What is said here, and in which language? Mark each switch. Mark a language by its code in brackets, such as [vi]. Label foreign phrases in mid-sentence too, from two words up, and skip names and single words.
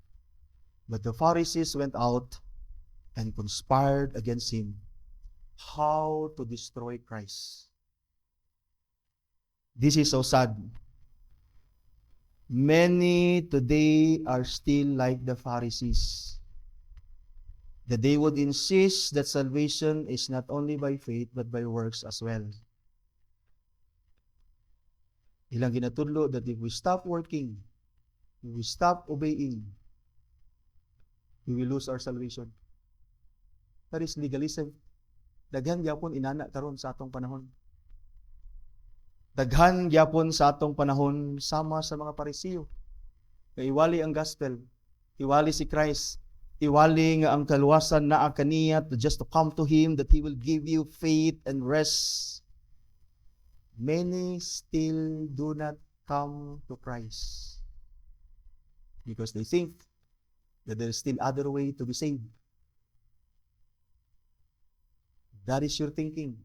[en] But the Pharisees went out and conspired against Him how to destroy Christ. This is so sad. Many today are still like the Pharisees, that they would insist that salvation is not only by faith but by works as well. [ceb] Ilang ginatudlo [en] that if we stop working, if we stop obeying, we will lose our salvation. That is legalism. [ceb] Daghan gyapon inana karon sa atong panahon. Daghan gyapon sa atong panahon sama sa mga Parisiyo. Nga iwali ang gospel, iwali si Christ, iwali nga ang kaluwasan naa kaniya [en] to just to come to Him, that He will give you faith and rest. Many still do not come to Christ because they think that there is still other way to be saved. That is your thinking.